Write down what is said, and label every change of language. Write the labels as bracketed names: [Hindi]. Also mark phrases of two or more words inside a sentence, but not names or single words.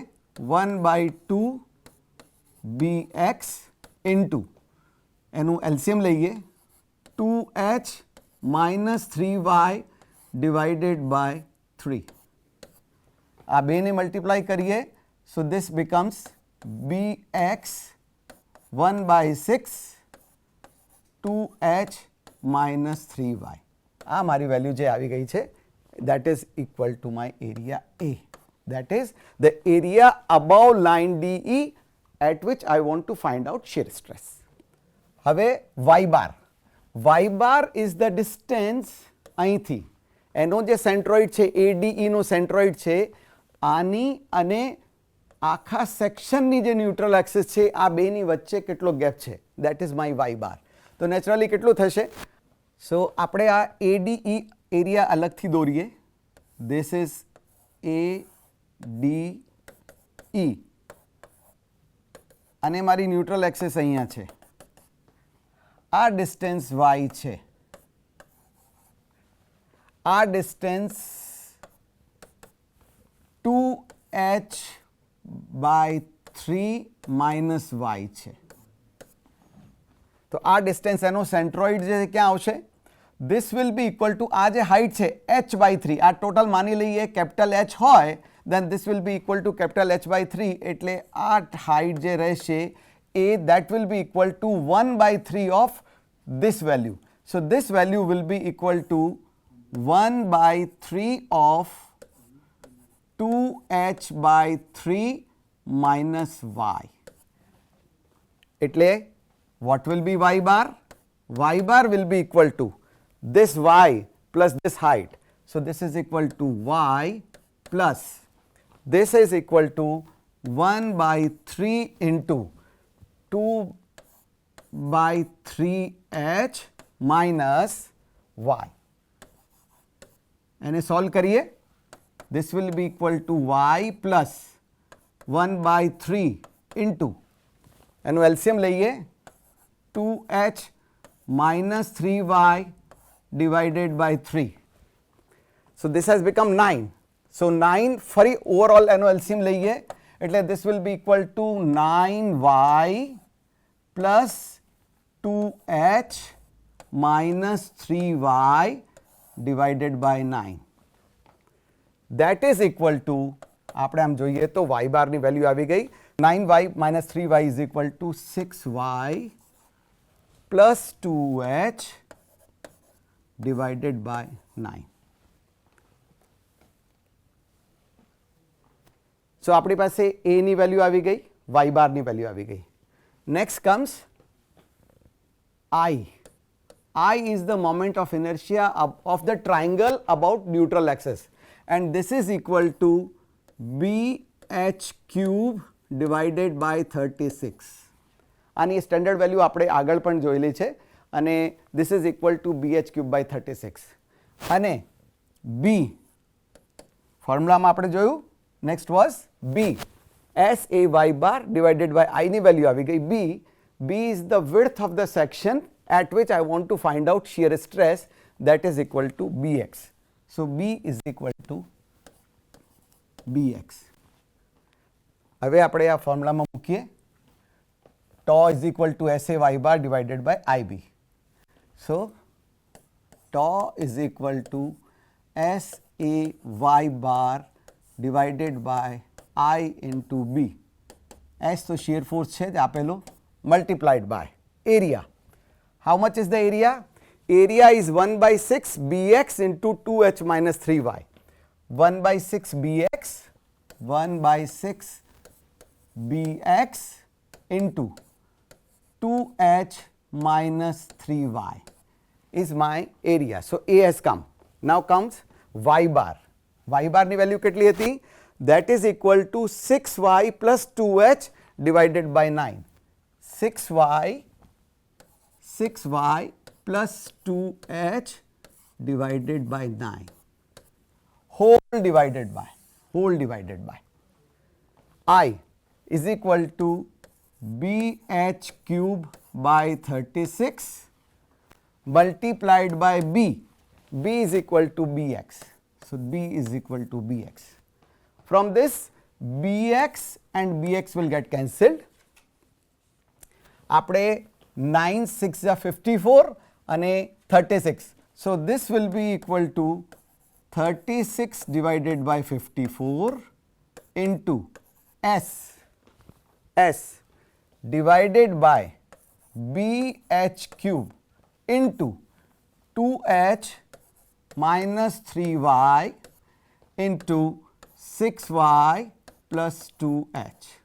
[Gujarati] 1/2 bx ઇન્ટુ એનું એલસીએમ લઈએ 2h માઇનસ 3y [English] divided by [Gujarati] 3. આ બેને મલ્ટીપ્લાય કરીએ. [English] so this becomes [Gujarati] bx 1/6 2h માઇનસ 3y. આ મારી વેલ્યુ જે આવી ગઈ છે [English] that is equal to my area A. That is the area above line DE at which I want to find out shear stress. [Gujarati] હવે y bar. [English] y bar is the distance [Gujarati] અહીંથી એનો જે સેન્ટ્રોઇડ છે ADE નો સેન્ટ્રોઇડ છે આની અને આખા સેક્શનની જે [English] neutral axis [Gujarati] છે આ બેની વચ્ચે કેટલો ગેપ છે [English] that is my y bar. [Gujarati] તો નેચરલી કેટલું થશે? સો આપણે આ ADE એરિયા અલગથી દોરીએ. [English] this is ADE [Gujarati] અને મારી [English] neutral axis [Gujarati] અહીંયા છે. આ ડિસ્ટન્સ y છે. આ ડિસ્ટન્સ 2h/3 માઇનસ y છે. તો આ ડિસ્ટન્સ એનો સેન્ટ્રોઇડ જે ક્યાં આવશે? [English] this will be equal to [Gujarati] આ જે હાઇટ છે [English] h/3. [Gujarati] આ ટોટલ માની લઈએ કેપિટલ H હોય [English] then this will be equal to capital H/3. [Gujarati] એટલે આ હાઇટ જે રહેશે એ [English] that will be equal to 1/3 of this value. So this value will be equal to 1/3 of 2h/3 minus y. એટલે what will be y bar? Y bar will be equal to this y plus this height. So this is equal to y plus this is equal to 1/3 into 2/3h minus y. [Gujarati] એને સોલ્વ કરીએ. [English] This will be equal to y plus 1/3 into [Gujarati] એનું એલસીએમ લઈએ [English] 2h minus 3y divided by 3. So this has become 9. So 9 [Gujarati] ફરી ઓવરઓલ એનો એલસીએમ લઈએ એટલે [English] this will be equal to 9y plus 2h minus 3y divided by 9. That is equal to [Gujarati] આપણે આમ જોઈએ તો y બારની વેલ્યુ આવી ગઈ [English] 9y minus 3y is equal to 6y plus 2h divided by 9. [Gujarati] So આપણી પાસે a ની વેલ્યુ આવી ગઈ, y બારની વેલ્યુ આવી ગઈ. [English] Next comes I. I is the moment of inertia of the triangle about neutral axis and this is equal to bh cube divided by 36. [Gujarati] આની સ્ટેન્ડર્ડ વેલ્યુ આપણે આગળ પણ જોયેલી છે અને [English] this is equal to bh cube by 36. [Gujarati] અને b ફોર્મ્યુલામાં આપણે જોયું [English] next was b s a y bar divided by I [Gujarati] ની વેલ્યુ આવી ગઈ [English] b is the width of the section at which I want to find out shear stress that is equal to bx. So b is equal to bx. [Gujarati] હવે આપણે આ ફોર્મ્યુલામાં મૂકીએ [English] tau is equal to sa y bar divided by ib. So tau is equal to sa y bar divided by I into b. [Gujarati] S તો [English] shear force [Gujarati] છે જે આપેલો [English] multiplied by area. How much is the area? Area is 1/6 bx into 2h minus 3y. 1/6 bx 1/6 bx into 2h minus 3y is my area. So A has come. Now comes y bar. Y bar [Gujarati] ની વેલ્યુ કેટલી હતી? [English] That is equal to 6y plus 2h divided by 9. 6y plus 2h divided by 9. Whole divided by. I is equal to BH cube by 36 multiplied by B. B is equal to BX. So B is equal to BX. From this, BX and BX will get cancelled. [Gujarati] આપણે 9 6 54 અને 36. [English] So this will be equal to 36 divided by 54 into S divided by BH cube into 2H minus 3Y into 6Y plus 2H.